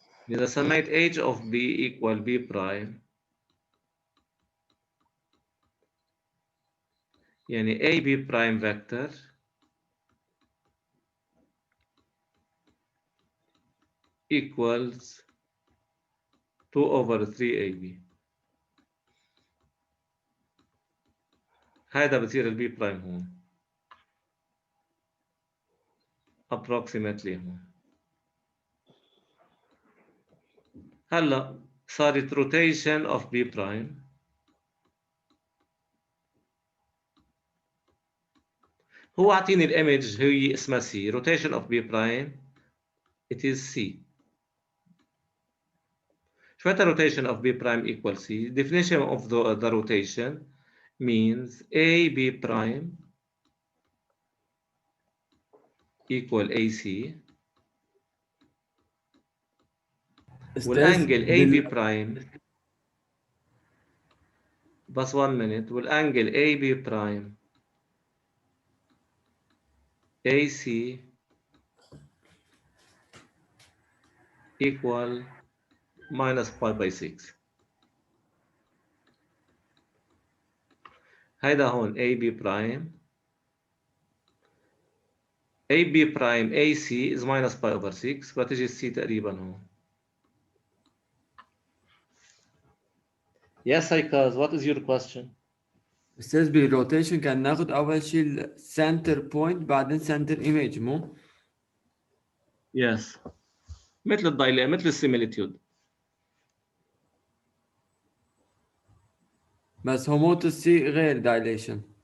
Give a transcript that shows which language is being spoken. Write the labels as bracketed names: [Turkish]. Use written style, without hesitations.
[Arabic] إذا سميت [English] H of B equal B prime، [Arabic] يعني [English] AB prime vector equals 2/3 AB. [Arabic] هذا بصير البي برايم هون [English] approximately [Arabic] هون. هلا صارت [English] rotation of B prime. [Arabic] هو عطيني الايمج هي اسمها C. [English] rotation of B prime it is C. [Arabic] شو معناتها [English] rotation of B prime equal C? Definition of the rotation means AB prime equal AC [Arabic] والانجل [English] AB prime [Arabic] بس [English] 1 minute والانجل AB prime AC equal minus pi by 6. [Arabic] هيدا هون [English] AB prime AB prime AC is minus pi over 6. [Arabic] بتجي C تقريبا هون. [English] Yes Haikaz, what is your question? [Arabic] استاذ بالروتيشن كان ناخذ اول شيء السنتر بوينت بعدين سنتر ايميج مو؟ [English] Yes. [Arabic] مثل الدايلة مثل السيميليتيود. بس هوموتوسي غير دايليشن.